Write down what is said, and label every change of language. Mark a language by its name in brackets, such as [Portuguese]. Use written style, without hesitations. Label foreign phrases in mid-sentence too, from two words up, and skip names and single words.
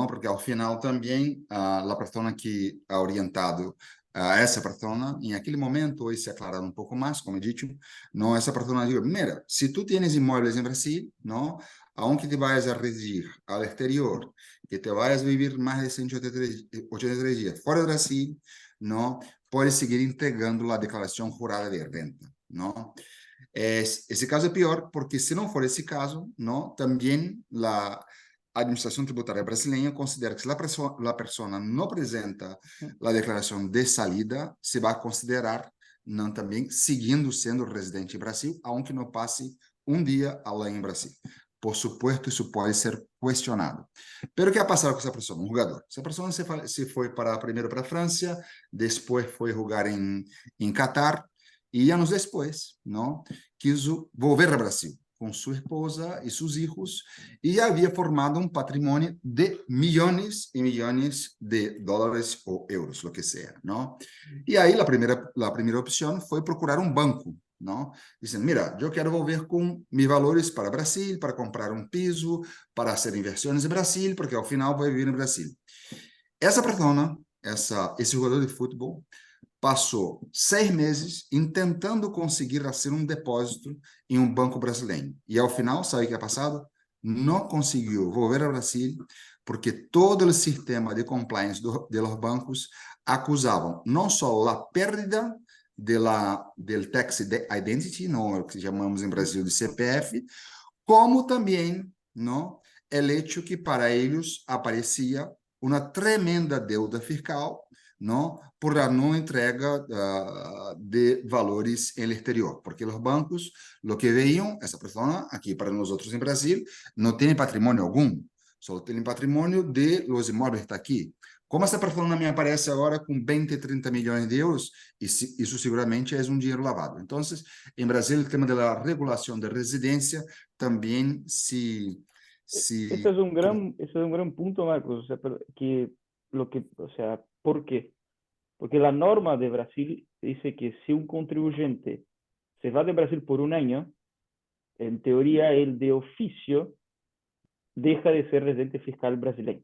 [Spanish] Porque al final también la persona que ha orientado a esa persona, en aquel momento, hoy se ha aclarado un poco más, como he dicho, ¿no? Esa persona dijo, mira, si tú tienes inmuebles en Brasil, ¿no? Aunque te vayas a residir al exterior, que te vayas a vivir más de 183 días fuera de Brasil, ¿no? Puedes seguir entregando la declaración jurada de renta, ¿no? [Portuguese] Esse caso é pior porque se não for esse caso, não, também a administração tributária brasileira considera que se a pessoa não apresenta a declaração de salida, se vai considerar não também seguindo sendo residente em Brasil, aunque não passe [Spanish] un día [Portuguese] a lei en Brasil. [Spanish] Por supuesto, eso puede ser cuestionado. Pero ¿qué ha pasado con esa persona? Un jugador. Esa persona se fue primero para Francia, después fue a jugar en Qatar y años después, ¿no? Quiso volver a Brasil con su esposa y sus hijos y había formado un patrimonio de millones y millones de dólares o euros, lo que sea, ¿no? Y ahí la primera opción fue procurar un banco, ¿no? Dicen, mira, yo quiero volver con mis valores para Brasil, para comprar un piso, para hacer inversiones en Brasil, porque al final voy a vivir en Brasil. Esa persona, ese jugador de fútbol, [Portuguese] passou 6 meses tentando conseguir fazer um depósito em um banco brasileiro. E ao final, sabe o que é passado? Não conseguiu voltar ao Brasil porque todo o sistema de compliance dos bancos acusavam não só a perda del [English] tax identity, [Portuguese] não, o que chamamos em Brasil de CPF, como também não, o hecho que para eles aparecia uma tremenda deuda fiscal, ¿no? [Spanish] Por la no entrega de valores en el exterior, porque los bancos lo que veían, esa persona aquí para nosotros en Brasil no tiene patrimonio algún, solo tiene patrimonio de los inmuebles que está aquí. [Portuguese] Como essa persona me aparece agora com 20, 30 milhões de euros, isso seguramente é um dinheiro lavado. Então, em Brasil, o tema da regulação da residência também [Spanish] Ese es un gran punto, Marcos, o sea, o sea, ¿por qué? Porque la norma de Brasil dice que si un contribuyente se va de Brasil por un año, en teoría él de oficio deja de ser residente fiscal brasileño.